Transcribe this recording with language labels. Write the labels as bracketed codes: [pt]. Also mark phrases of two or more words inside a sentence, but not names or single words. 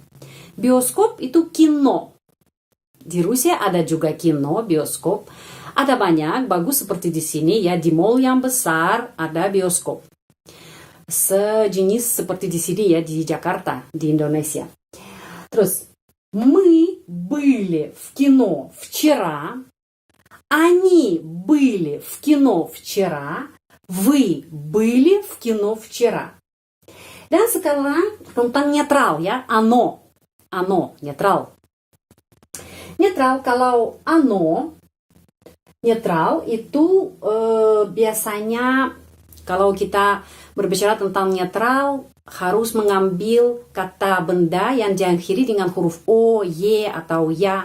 [id] Bioskop itu kino. Di Rusia ada juga kino, bioskop. Ada banyak, bagus seperti di sini ya. Di mall yang besar ada bioskop. Sejenis seperti di sini ya, di Jakarta, di Indonesia. Terus, [ru] мы были в кино вчера. Они были в кино вчера. Вы были в кино вчера. [id] Dan sekarang tentang netral ya, ano, netral. Netral, kalau ano, netral itu biasanya kalau kita berbicara tentang netral harus mengambil kata benda yang diakhiri dengan huruf o, y atau ya.